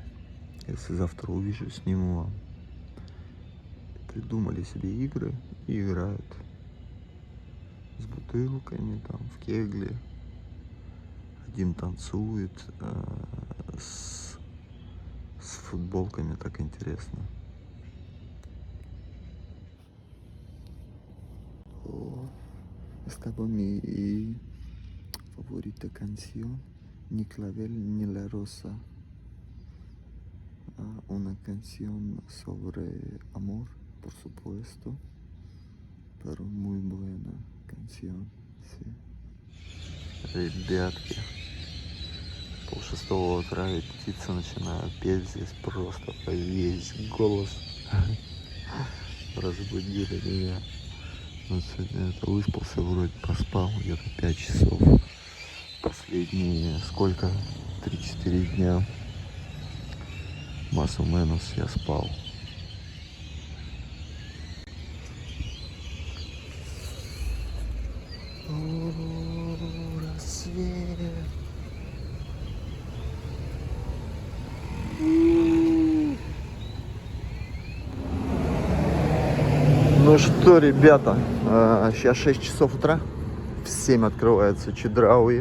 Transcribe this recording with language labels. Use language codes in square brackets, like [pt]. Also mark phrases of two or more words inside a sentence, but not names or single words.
[ru] Если завтра увижу, сниму вам. Придумали себе игры и играют. С бутылками, там, в кегли. Один танцует с футболками, так интересно. [es] Estaba mi favorita canción, Ni clavel ni la rosa. Una canción sobre amor, por supuesto, pero muy buena canción, sí. [ru] Ребятки, 5:30 утра, и птицы начинают петь здесь просто по весь голос. Разбудили меня. Вот сегодня это выспался, вроде поспал где-то 5 часов. Последние сколько? 3-4 дня. [es] Más o menos [ru] я спал. О, рассвет. Ну что, ребята, сейчас 6 часов утра, в 7 открывается Чедрауи.